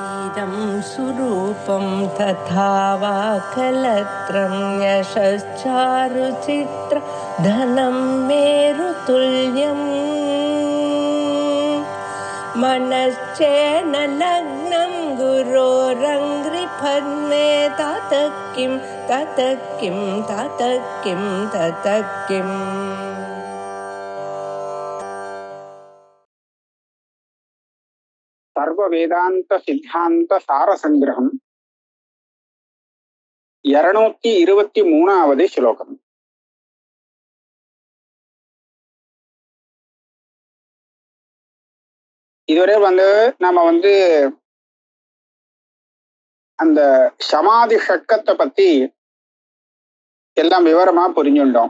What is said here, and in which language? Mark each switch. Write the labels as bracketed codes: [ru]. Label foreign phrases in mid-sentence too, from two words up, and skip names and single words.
[sa] इदं सुरूपं तथा वा कलत्रं यशश्चारुचित्र धनं मेरुतुल्यम् मनश्चेन लग्नं गुरोरङ्घ्रिपद्मे ततः किं ततः किं ततः किं ततः किम् [ta] सर्व वेदांत सिद्धांत सार संग्रहम 223வது ஸ்லோகம். இதுவரை நம்ம அந்த சமாதி ஷட்கத்தை பத்தி எல்லாம் விவரமா புரிஞ்சுட்டோம்.